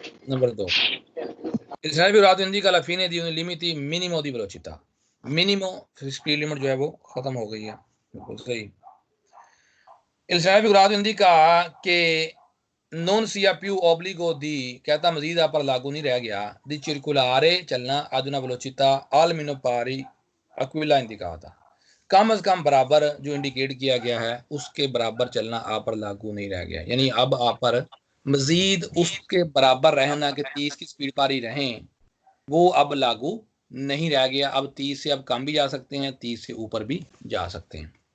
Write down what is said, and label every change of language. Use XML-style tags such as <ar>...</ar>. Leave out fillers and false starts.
<hi>Number 2,</hi> <it>il segnale figurato indica la fine di un limiti minimo di velocità।</it> <hi>Minimum speed limit जो है वो खत्म हो गई है, बिल्कुल सही।</hi> <it>il segnale figurato indica che non sia più obbligo di,</it> <hi>कहता मजीद आप पर लागू नहीं रह गया,</hi> <it>di circolare चलना ad una velocità almeno pari a quella indicata।</it> <hi>कम अज कम बराबर जो इंडिकेट किया गया है उसके बराबर चलना आप पर लागू नहीं रह गया। यानी अब आप पर मजीद उसके बराबर रहना कि 30 की स्पीड पर ही रहें, वो अब लागू नहीं रह गया। अब 30 से अब कम भी जा सकते हैं, 30 से ऊपर भी जा सकते हैं।</hi>